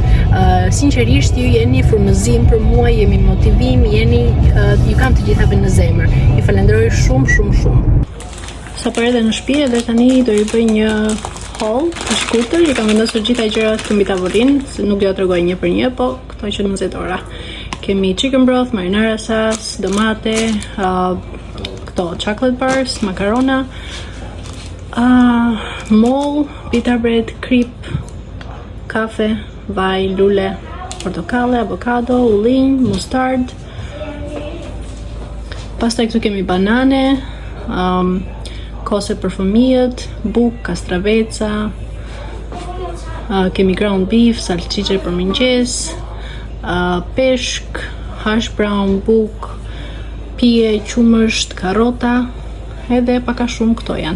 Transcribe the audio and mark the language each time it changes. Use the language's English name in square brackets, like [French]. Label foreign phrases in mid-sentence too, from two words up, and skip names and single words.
[Albanian] Sinqerisht ju jeni frymëzim për mua, jemi motivim, ju kam të gjithave në zemër. Ju falenderoj shumë. Sa për edhe në shtëpi edhe tani do ju bëj një haul të shkurtër, i kam vendosur gjitha gjërat këtu mbi tavolinë, se nuk do t'ja tregoj një për një, po këto që 20 ora. [English] Kemi chicken broth, marinara sauce, [Albanian] domate, këto [English] chocolate bars, [Albanian] makarona, mol, [English] pita bread, [Albanian] krip, kafe, vaj, lule, portokale, avokado, ullin, mustard. Pastaj këtu kemi banane, kose për fëmijët, buk, kastraveca, kemi [English] ground beef, [Albanian] salcice për mëngjes, peshk, [English] hash brown, [Albanian] buk, pije, qumësht, karrota, edhe paka shumë këto janë.